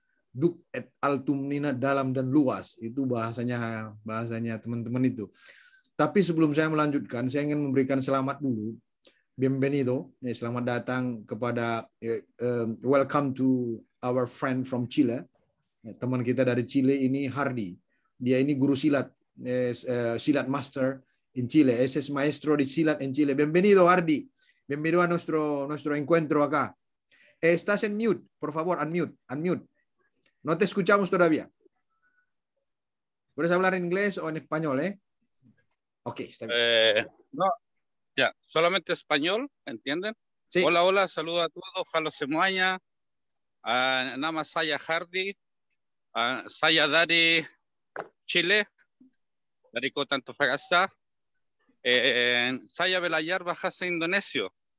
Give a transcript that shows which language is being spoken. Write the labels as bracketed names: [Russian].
[Indonesian] Duk et altum nina dalam dan luas, itu bahasanya teman-teman itu. Tapi sebelum saya melanjutkan, saya ingin memberikan selamat dulu. [Spanish] Bienvenido, [Indonesian] selamat datang kepada [English] welcome to our friend from Chile. [Indonesian] Teman kita dari Chile ini Hardy. Dia ini guru silat, [English] silat master in Chile. [Spanish] Ese es maestro de silat en Chile. Bienvenido Hardy. Bienvenido a nuestro encuentro acá. Estás en mute, por favor, unmute. No te escuchamos todavía. ¿Puedes hablar en inglés o en español, Ok, está bien. No. Ya, solamente español, ¿entienden? Sí. Hola, saludos a todos, [Indonesian] Jalo Semuaña, Nama Saya Hardy, Saya dari Chile, dari Kota Antofagasta, Saya belajar bahasa Indonesio.